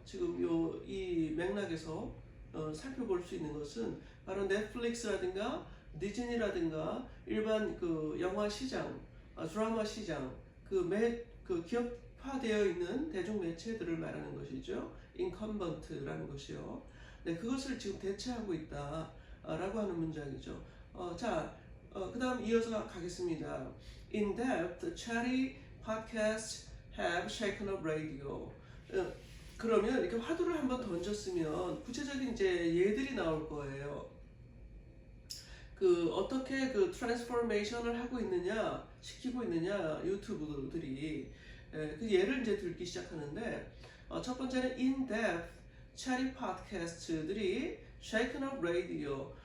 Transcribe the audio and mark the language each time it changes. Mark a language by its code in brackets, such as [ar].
[ko] 지금 이 맥락에서 살펴볼 수 있는 것은 바로 넷플릭스라든가 디즈니라든가 일반 그 영화 시장, 드라마 시장, 그 기업화되어 있는 대중 매체들을 말하는 것이죠. incumbent라는 것이요. 네, 그것을 지금 대체하고 있다라고 하는 문장이죠. 그 다음 이어서 가겠습니다. [en] In depth, charity podcasts have shaken up radio. [ko] 그러면 이렇게 화두를 한번 던졌으면 구체적인 이제 예들이 나올 거예요. 그 어떻게 그 트랜스포메이션을 하고 있느냐, 시키고 있느냐 유튜브들이 그 예를 이제 들기 시작하는데, 첫 번째는 [en] in-depth charity podcast [ko] 들이 [en] shaken up radio.